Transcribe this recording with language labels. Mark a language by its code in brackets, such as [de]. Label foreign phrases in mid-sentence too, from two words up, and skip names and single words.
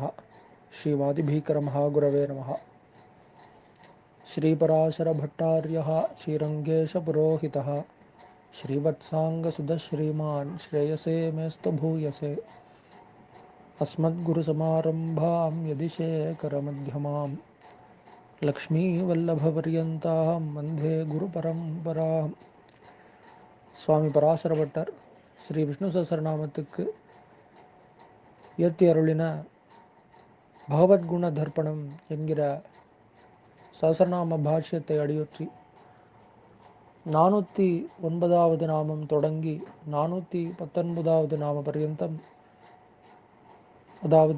[sa] श्रीवादिभीकरमहागुरवे नमः। श्रीपराशरभट्टार्यः श्रीरङ्गेशपुरोहितः श्रीवत्साङ्गसुधश्रीमान् श्रेयसे मेस्तु भूयसे। अस्मद्गुरुसमारम्भां यदिशेखरमध्यमां लक्ष्मीवल्लभपर्यन्तां वन्दे गुरुपरम्पराम्. [ta] சுவாமி பராசரபட்டர் ஸ்ரீ விஷ்ணு சஹஸ்ரநாமத்துக்கு இயற்றி அருளின பகவத்குண தர்ப்பணம் என்கிற சஹஸ்ரநாம பாஷ்யத்தை அடியொற்றி 409வது நாமம் தொடங்கி 419வது நாம பர்யந்தம், அதாவது